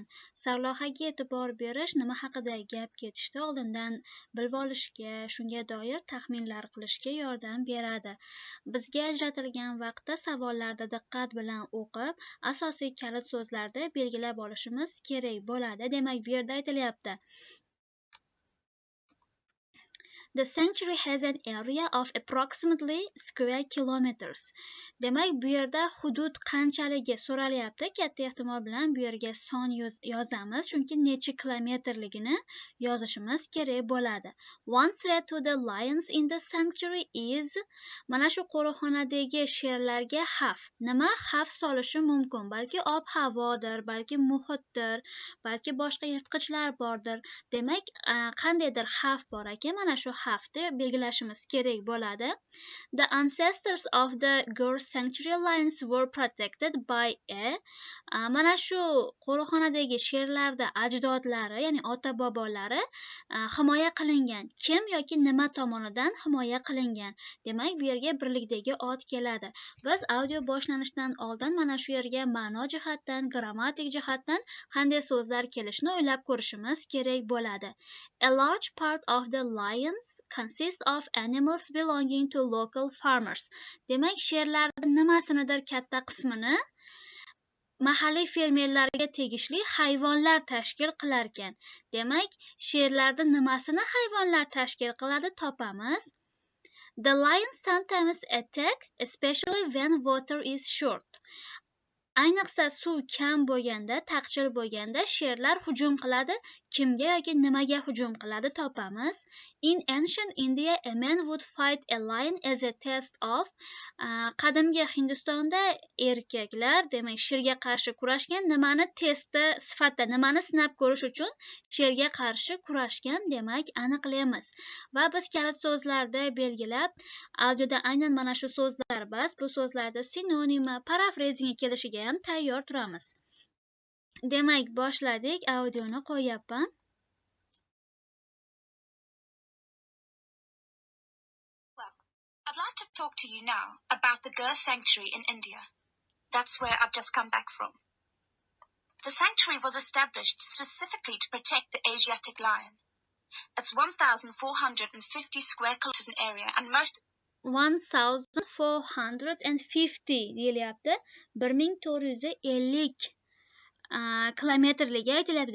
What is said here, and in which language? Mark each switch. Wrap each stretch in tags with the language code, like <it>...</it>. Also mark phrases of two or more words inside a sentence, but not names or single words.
<uz>Sarlavhaga e'tibor berish nima haqida gap ketishda oldindan bilib olishga, shunga doir taxminlar qilishga yordam beradi. Bizga ajratilgan vaqtda savollarda diqqat bilan o'qib, asosiy kalit so'zlarni belgilab olishimiz kerak bo'ladi. Demak, bu yerda aytilyapti:</uz> <en>The sanctuary has an area of approximately square kilometers.</en> <uz>Demak, bu yerda hudud qanchaligi so'ralyapti. Katta ehtimol bilan bu yerga son yozamiz, chunki necha kilometrligini yozishimiz kerak bo'ladi.</uz> <en>One threat to the lions in the sanctuary is,</en> <uz>mana shu qo'riqxonadagi sherlarga xavf. Nima xavf solishi mumkin? Balki ob-havodir, balki muhitdir, balki boshqa yirtqichlar bordir. Demak, qandaydir xavf bor ekan, mana shu xavfni belgilashimiz kerak bo'ladi.</uz> <en>The ancestors of the Girls Sanctuary lions were protected by</en> <uz>mana shu qo'riqxonadagi sherlarda ajdodlari, ya'ni ota-bobolari himoya qilingan. Kim yoki nima tomonidan himoya qilingan? Demak, bu yerga birlikdagi ot keladi. Biz audio boshlanishidan oldin mana shu yerga ma'no jihatdan, grammatik jihatdan qanday so'zlar kelishini o'ylab ko'rishimiz kerak bo'ladi.</uz> <en>A large part of the lions consist of animals belonging to local farmers.</en> <uz>Demak, sherlarning nimasinidir katta qismini mahalliy fermerlarga tegishli hayvonlar tashkil qilar ekan. Demak, sherlarning nimasini hayvonlar tashkil qiladi topamiz.</uz> <en>The lions sometimes attack, especially when water is short.</en> <uz>Ayniqsa suv kam bo'lganda, taqchil bo'lganda sherlar hujum qiladi. Kimga yoki nimaga hujum qiladi topamiz.</uz> <en>In ancient India, a man would fight a lion as a test of.</en> <uz>Qadimgi Hindistonda erkaklar, demak, sherga qarshi kurashgan, nimani testi sifatida, nimani sinab ko'rish uchun sherga qarshi kurashgan, demak, aniqlaymiz. Va biz kalit so'zlarni belgilab, audioda aynan mana shu so'zlar bas, bu so'zlarda sinonima, parafrazingga kelishiga ham tayyor turamiz. Demak, boshladik. Audioni qo'yapman.</uz> <en>I'd like to talk to you now about the Girls Sanctuary in India. That's where I've just come back from. The sanctuary was established specifically to protect the Asiatic lion. It's 1,450 square kilometers in area and most</en> <uz>1450 deyilyapti. 1450 kilometrligi aytilyapti.</uz>